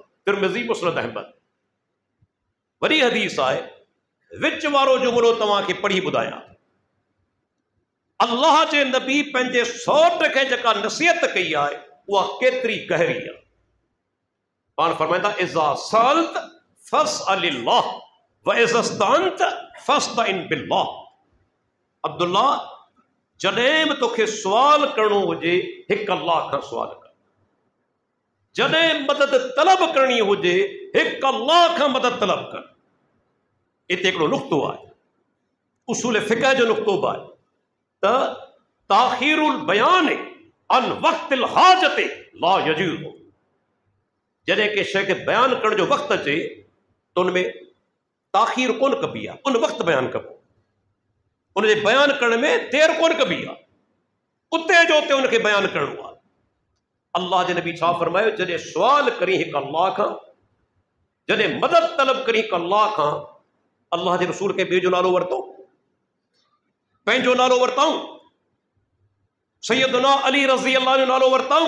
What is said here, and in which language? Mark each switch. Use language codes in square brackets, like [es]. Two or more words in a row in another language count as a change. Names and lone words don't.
[sd] तिरमिज़ी, मुस्नद अहमद, वरी हदीस आहे। विच वारो जुमिलो तव्हांखे पढ़ी ॿुधायां। अल्लाह जे नबी पंहिंजे सौट खे जेका नसीहत कई आहे उहा केतिरी गहरी आहे। पाण फरमाईंदा [ar] إذا سألت فاسأل الله وإذا استعنت فاستعن بالله. [sd] अब्दुल्ला, जॾहिं बि तोखे सुवाल करणो हुजे हिकु अल्लाह खां सुवाल कर। जॾहिं मदद तलब करणी हुजे हिकु अल्लाह खां मदद तलब कर। हिते हिकिड़ो नुक़्तो आहे, उसूल फ़िक़ह जो नुक़्तो बि आहे त [ar] تأخير البيان عن وقت الحاجة لا يجوز. [sd] जॾहिं के शइ खे बयानु करण जो वक़्तु अचे त उन में ताख़ीर कोन कबी आहे, उन वक़्तु बयानु कबो। उनजे बयानु करण में देरि कोन कबी आहे, उते जो उते उनखे बयानु करणो आहे। अल्लाह जे नबी छा फरमायो, जॾहिं सुवाल करी हिकु अल्लाह खां, जॾहिं मदद तलब करी हिकु अल्लाह खां, अल्लाह जे रसूल खे ॿिए जो नालो वरितो, पंहिंजो नालो वरिताऊं, सैयदना अली [ar] رضي الله [sd] जो नालो वरिताऊं।